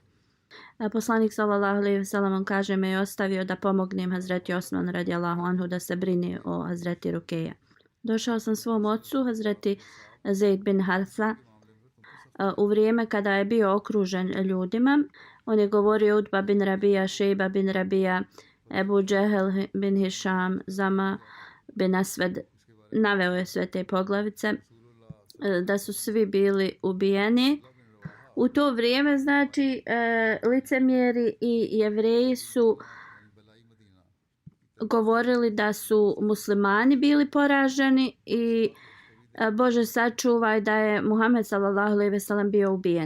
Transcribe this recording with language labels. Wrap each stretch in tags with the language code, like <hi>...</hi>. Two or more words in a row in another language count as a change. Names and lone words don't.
<bs>Poslanik</bs> <ar>صلى الله عليه وسلم</ar> <bs>kaže me je ostavio da pomognem Hazreti Osman</bs> <ar>رضي الله عنه</ar> <bs>da se brine o Hazreti Rukeja. Došao sam svom ocu Hazreti Zeid bin Harfa u vrijeme kada je bio okružen ljudima. On je govorio Utba bin Rabija, Šejba bin Rabija, Ebu Džehel bin Hišam, Zama bin Asved. Naveo je sve te poglavice da su svi bili ubijeni. U to vrijeme znači licemjeri i Jevreji su govorili da su muslimani bili poraženi i Bože sačuvaj da je Muhammed</bs> <ar>صلى الله عليه وسلم</ar> <bs>bio ubijen.</bs>